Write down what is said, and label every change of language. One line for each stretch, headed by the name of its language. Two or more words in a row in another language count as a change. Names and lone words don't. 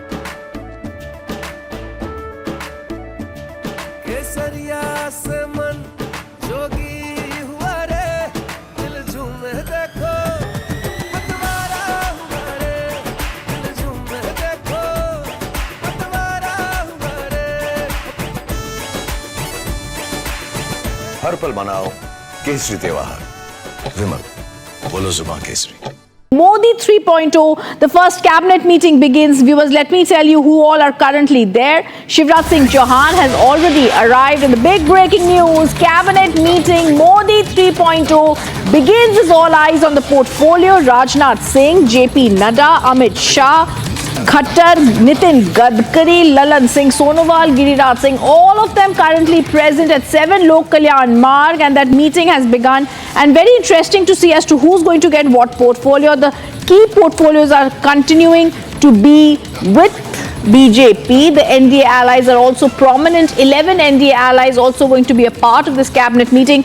Hindi: केसरिया से मन जोगी हुआ रे, दिल झूमे देखो पतवारा हुआ रे, दिल झूमे देखो पतवारा हुआ रे। हर पल मनाओ केसरी त्योहार। विमल बोलो जुबान केसरी।
English: Modi 3.0, the first cabinet meeting begins. Viewers, let me tell you who all are currently there. Shivraj Singh Chauhan has already arrived in the big breaking news. Cabinet meeting Modi 3.0 begins as all eyes on the portfolio. Rajnath Singh, JP Nadda, Amit Shah, Khattar, Nitin Gadkari, Lalan Singh Sonowal, Giriraj Singh, all of them currently present at 7 Lok Kalyan Marg, and that meeting has begun. And very interesting to see as to who's going to get what portfolio. The key portfolios are continuing to be with BJP. The NDA allies are also prominent. 11 NDA allies also going to be a part of this cabinet meeting.